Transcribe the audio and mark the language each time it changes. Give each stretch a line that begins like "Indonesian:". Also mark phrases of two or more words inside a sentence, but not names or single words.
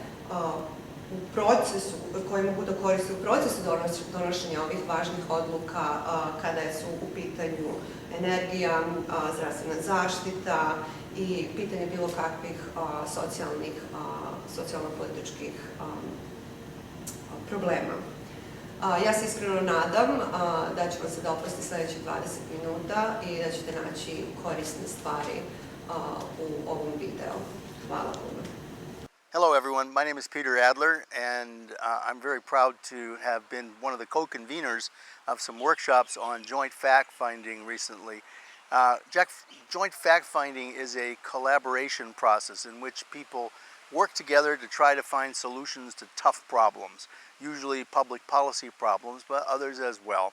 Bosnian: u procesu, koji mogu da koriste u procesu donošenja ovih važnih odluka kada su u pitanju energija, zdravstvena zaštita i pitanje bilo kakvih socijalno-političkih problema. Ja se iskreno nadam da ću vam se dopasti sljedećih 20 minuta i da ćete naći korisne stvari u ovom videu. Hvala puno.
English: Hello everyone, my name is Peter Adler, and I'm very proud to have been one of the co-conveners of some workshops on joint fact-finding recently. Joint fact-finding is a collaboration process in which people work together to try to find solutions to tough problems, usually public policy problems, but others as well.